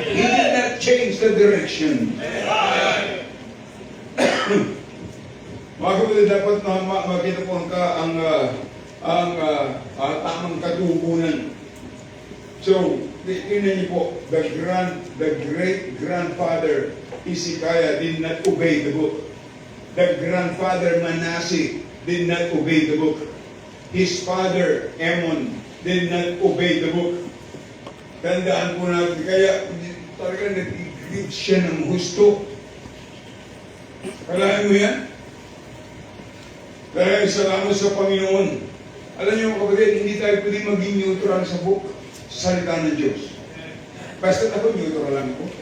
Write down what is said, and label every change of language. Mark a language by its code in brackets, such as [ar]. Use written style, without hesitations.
[en] He did not change the direction. [tl] Mga kapatid, dapat makita po ang tamang katugunan. [en] So, [tl] tingnan niyo po, [en] the great-grandfather Hezekiah did not obey the book. The grandfather Manasseh did not obey the book. His father Ammon did not obey the book. [tl] Tandaan po natin, kaya talaga nag-give siya ng husto. Kalahin mo yan? Dahil salamat sa Panginoon. Alam niyo mga kapatid, hindi tayo pwede maging neutral sa book. Salita ng Diyos. Basta ako neutral lang ko.